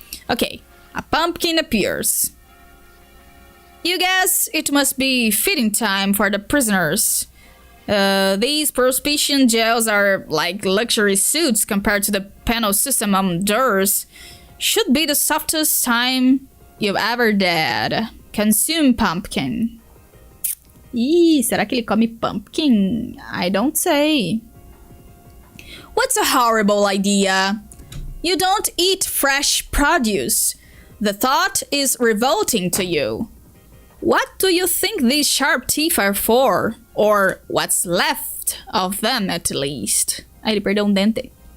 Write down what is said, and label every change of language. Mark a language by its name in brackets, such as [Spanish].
[English] Okay, a pumpkin appears. You guess it must be feeding time for the prisoners. These prohibition jails are like luxury suits compared to the penal system on doors. Should be the softest time you've ever did. Consume pumpkin. [Portuguese] Ih, será que ele come pumpkin? [English] I don't say. What's a horrible idea? You don't eat fresh produce. The thought is revolting to you. What do you think these sharp teeth are for? Or what's left of them, at least. [Portuguese] Ah, ele perdeu dente.